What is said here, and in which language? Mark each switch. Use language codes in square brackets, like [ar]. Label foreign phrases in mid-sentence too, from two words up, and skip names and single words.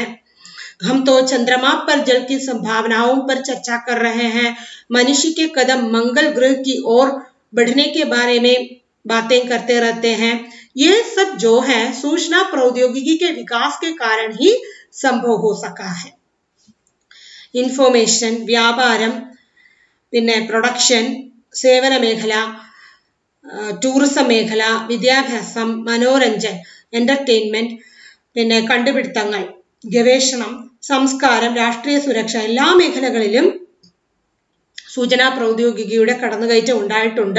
[hi] हम तो चंद्रमा पर जल की संभावनाओं पर चर्चा कर रहे हैं। मनुष्य के कदम मंगल ग्रह की ओर बढ़ने के बारे में बातें करते रहते हैं। ये सब जो है सूचना प्रौद्योगिकी के विकास के कारण ही संभव हो सका है। [ml] इंफॉर्मेशन व्यापारम പിന്നെ പ്രൊഡക്ഷൻ സേവന മേഖല ടൂറിസം മേഖല വിദ്യാഭ്യാസം മനോരഞ്ജൻ എന്റർടൈൻമെന്റ് പിന്നെ കണ്ടുപിടുത്തങ്ങൾ ഗവേഷണം സംസ്കാരം രാഷ്ട്രീയ സുരക്ഷ എല്ലാ മേഖലകളിലും സൂചനാ പ്രൗദ്യോഗികയുടെ കടന്നുകയറ്റം ഉണ്ടായിട്ടുണ്ട്।